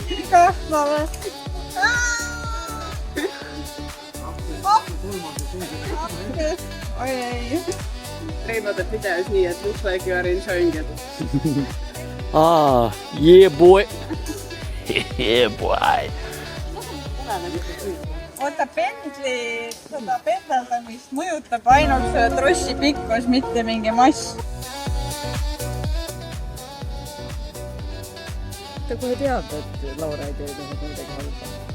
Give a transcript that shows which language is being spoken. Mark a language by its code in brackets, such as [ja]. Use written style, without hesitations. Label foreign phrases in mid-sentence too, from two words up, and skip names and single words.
[et] kahvame. Oi ei. Reimad teeb videos nii, et [en] looks like you are enjoying it. Yeah boy. Yeah boy. [et] Oota, pendli, seda pendeldamist mõjutab ainult selle trossi pikkus, mitte mingi mass. Ta kohe teab, et Laura ei tee temaga midagi halba.